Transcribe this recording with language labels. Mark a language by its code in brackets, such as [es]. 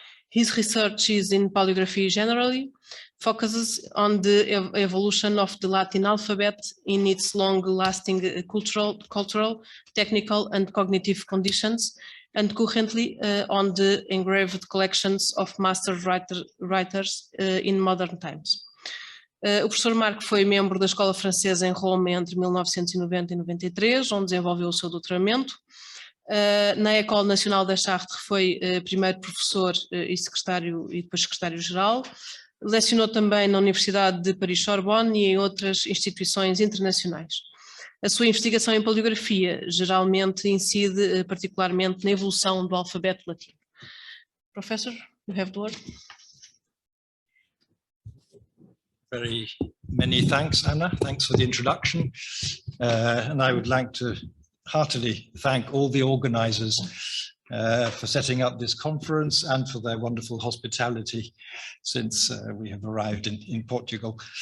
[en] His research is in paleography generally, focuses on the evolution of the Latin alphabet in its long-lasting cultural, technical and cognitive conditions, and currently on the engraved collections of master writers in modern times. [pt] O professor Marc foi membro da Escola Francesa em Roma entre 1990 e 93, onde desenvolveu o seu doutoramento. Na École Nationale des Chartres foi primeiro professor e secretário e depois secretário-geral. Lecionou também na Universidade de Paris-Sorbonne e em outras instituições internacionais. A sua investigação em paleografia geralmente incide particularmente na evolução do alfabeto latino. [en] Professor, you have the word. Very many thanks, Anna. Thanks for the introduction. And I would like to heartily thank all the organizers for setting up this conference and for their wonderful hospitality since we have arrived in Portugal.